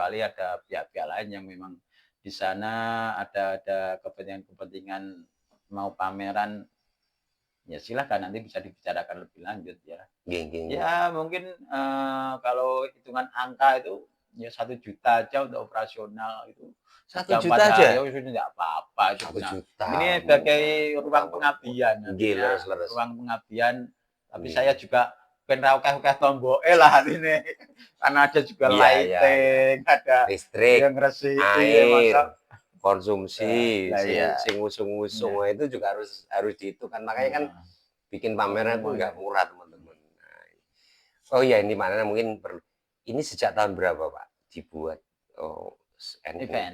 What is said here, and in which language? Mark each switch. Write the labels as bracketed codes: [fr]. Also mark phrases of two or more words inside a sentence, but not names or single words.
[id] Kecuali ada pihak-pihak lain yang memang di sana ada kepentingan-kepentingan mau pameran, ya silahkan nanti bisa dibicarakan lebih lanjut ya. [jv] Nggih nggih nggih. [id] Ya mungkin, kalau hitungan angka itu ya 1 juta aja untuk operasional itu Satu 3, 4 juta hari, aja? oh sudah tidak apa-apa itu Satu punya juta ini sebagai murah, murah ruang murah murah. pengabdian Nggih, nantinya, leres-leres. ruang pengabdian, tapi saya Nggih. juga [jv] ben ra akeh-akeh tomboke [id] lah ini karena ada juga Iya iya iya. lighting, ada Listrik, yang ngresiki ya air, masa konsumsi, lah sing iya, [jv] sing ngusung-ngusung, [id] iya, wah itu juga harus harus dihitung kan, makanya kan heeh, bikin pameran itu semuanya. nggak murah, teman-teman. Nah, oh iya, ini mana mungkin perlu ini sejak tahun berapa, Pak, dibuat, NU-nya?